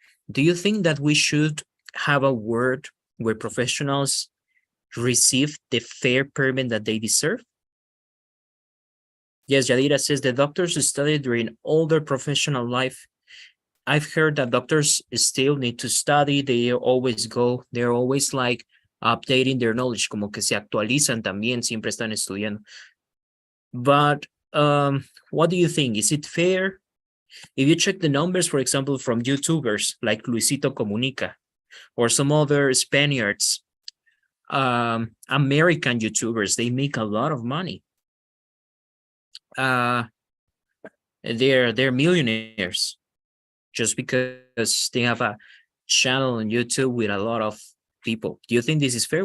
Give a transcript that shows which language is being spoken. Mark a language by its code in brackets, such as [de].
[en] Do you think that we should have a word where professionals receive the fair payment that they deserve? Yes, Yadira says the doctors study during all their professional life. I've heard that doctors still need to study. They're always like updating their knowledge, [es] como que se actualizan también, siempre están estudiando. [en] But what do you think? Is it fair? If you check the numbers, for example, from YouTubers like Luisito Comunica or some other Spaniards, American YouTubers, they make a lot of money. They're millionaires just because they have a channel on YouTube with a lot of people. Do you think this is fair?